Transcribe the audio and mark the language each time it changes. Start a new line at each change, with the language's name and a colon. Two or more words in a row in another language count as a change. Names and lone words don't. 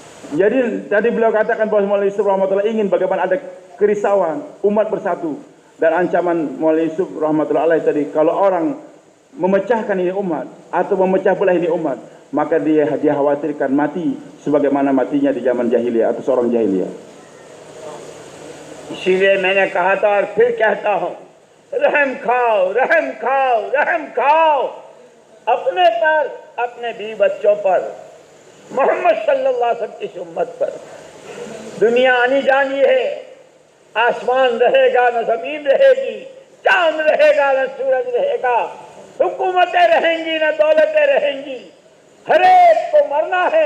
Indonesian: Jadi tadi beliau katakan bahwa Maulana Yusuf rahmatullah ingin bagaimana ada kerisauan umat bersatu, dan ancaman Maulana Yusuf
Arabic: رحمة الله عليه
Indonesian: tadi, kalau orang memecahkan ini umat atau memecah belah ini umat, maka dia khawatirkan mati sebagaimana matinya di zaman jahiliyah atau seorang jahiliyah.
Hindi: इसीलिए मैंने कहा था और फिर कहता हूँ, रहम खाओ, रहम खाओ, रहम खाओ अपने पर, अपने बीवी बच्चों पर, मोहम्मद
Arabic: صلى الله عليه وسلم
Hindi: की उम्मत पर। दुनिया आनी जानी है, आसमान रहेगा न जमीन रहेगी, चांद रहेगा न सूरज रहेगा, हुकूमतें रहेंगी न दौलतें रहेंगी, हर एक को मरना है।